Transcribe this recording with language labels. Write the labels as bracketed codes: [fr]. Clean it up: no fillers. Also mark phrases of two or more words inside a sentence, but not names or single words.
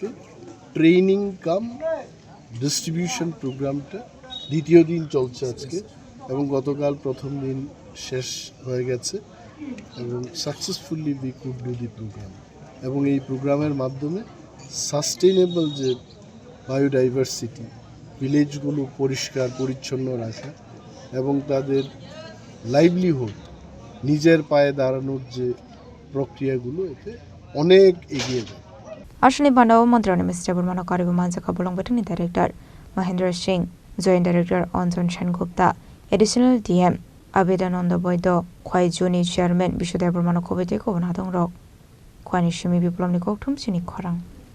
[en] training cum distribution program [bn] দ্বিতীয় দিন চলছে আজকে এবং গতকাল প্রথম দিন শেষ হয়ে গেছে এবং [en] successfully we could do the program [bn] এবং এই প্রোগ্রামের মাধ্যমে সাস্টেইনেবল যে [en] biodiversity villages [bn] পরিষ্কার পরিচ্ছন্ন রাখা এবং তাদের লাইভলিহুড নিজের পায়ে দাঁড়ানোর যে প্রক্রিয়াগুলো এতে অনেক এগিয়ে যায় [trp] Ashni Bandao Montroni Mr. Burma Karibu Manjaka Bolong Batani Director Mahendra Singh Joint Director Anjan Sengupta Additional DM Abedananda Boydo Khwai Juni Chairman Bishodev Burma Kobete Ko Nadong Rok Khwani Shimi Biplomni Koktum Sini Khorang